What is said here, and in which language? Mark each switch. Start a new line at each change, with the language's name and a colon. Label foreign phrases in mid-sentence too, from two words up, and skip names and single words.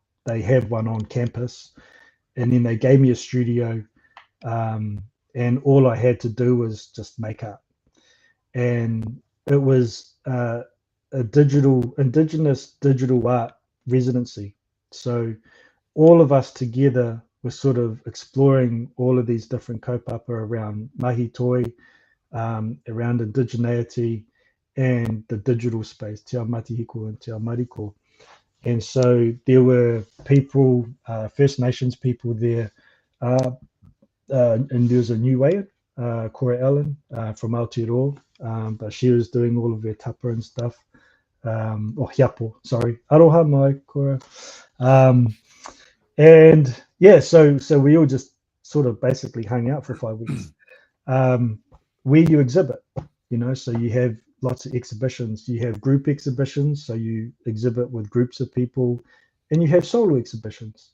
English: They have one on campus, and then they gave me a studio, and all I had to do was just make up. And it was a indigenous digital art residency. So all of us together were sort of exploring all of these different kaupapa around
Māori: mahi toi,
English: around indigeneity and the digital space,
Māori: Te Ao Matihiko and Te Ao Mariko.
English: And so there were people, First Nations people there, and there was a new way, Cora Ellen from Aotearoa, but she was doing all of her tapa and stuff. Hiapo, sorry.
Māori: Aroha mai, Cora.
English: And yeah, so we all just sort of basically hung out for 5 weeks. Where you exhibit, so you have lots of exhibitions. You have group exhibitions, so you exhibit with groups of people, and you have solo exhibitions.